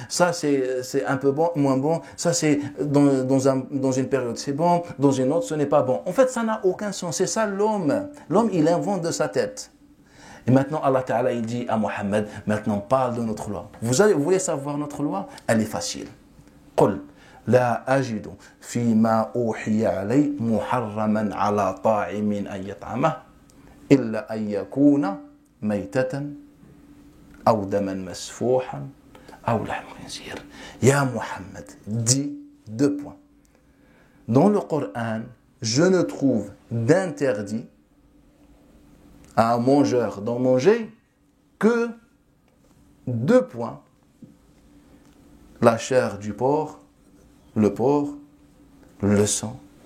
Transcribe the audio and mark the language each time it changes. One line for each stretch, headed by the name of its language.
French: Ça c'est un peu bon, moins bon. Ça c'est dans une période c'est bon, dans une autre ce n'est pas bon. En fait ça n'a aucun sens. C'est ça l'homme. L'homme il invente de sa tête. Et maintenant Allah Ta'ala il dit à Mohammed, maintenant parle de notre loi. Vous voulez savoir notre loi? Elle est facile.
Arabic: قل لا أجد فيما أوحي علي محرما على طاعم أن يطعمه إلا أن يكون ميتة أو دما مسفوحا أو لحم خنزير. يا محمد,
French: dis 2 points. Dans le Coran, je ne trouve d'interdit à un mangeur d'en manger que 2 points. La chair du porc, le porc, le sang.